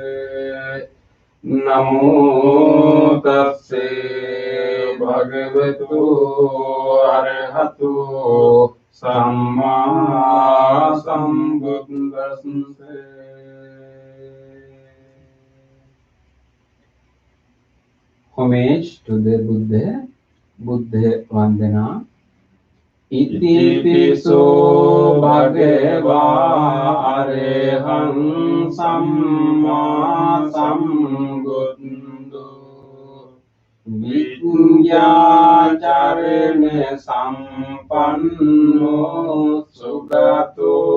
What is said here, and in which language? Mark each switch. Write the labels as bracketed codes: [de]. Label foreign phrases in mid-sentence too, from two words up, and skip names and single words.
[pi] නමෝ තස්සේ භගවතු අරහතු සම්මා සම්බුද්දස්සේ. [en] Homage to the Buddha. Buddha Vandana. [pi] Iti piso bhagava arehang samma sambuddho vidyacharane sampanno sugato